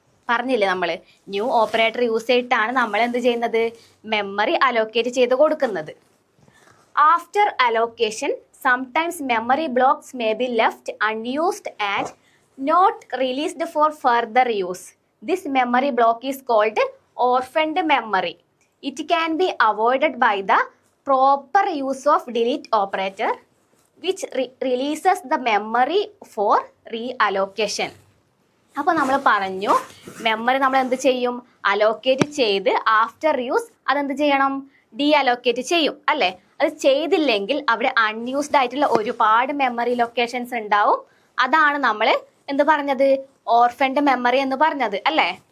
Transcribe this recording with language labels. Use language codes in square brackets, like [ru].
[ml] പറഞ്ഞില്ലേ നമ്മൾ, new operator use ചെയ്തിട്ടാണ് നമ്മൾ എന്ത് ചെയ്യുന്നത്, മെമ്മറി അലോക്കേറ്റ് ചെയ്ത് കൊടുക്കുന്നത്. [en] After allocation sometimes memory blocks may be left unused and not released for further use. This memory block is called orphaned memory. It can be avoided by the proper use of delete operator, which releases the memory for reallocation. [ml] അപ്പോൾ നമ്മൾ പറഞ്ഞു, memory നമ്മൾ എന്ത് ചെയ്യും, allocate ചെയ്ത് [en] after use [ml] അതെന്ത് ചെയ്യണം, D allocate ചെയ്യും അല്ലേ? അത് ചെയ്തില്ലെങ്കിൽ അവിടെ അൺയൂസ്ഡ് ആയിട്ടുള്ള ഒരുപാട് മെമ്മറി ലൊക്കേഷൻസ് ഉണ്ടാവും. അതാണ് നമ്മൾ എന്ത് പറഞ്ഞത്, ഓർഫൻഡ് മെമ്മറി എന്ന് പറഞ്ഞത് അല്ലേ?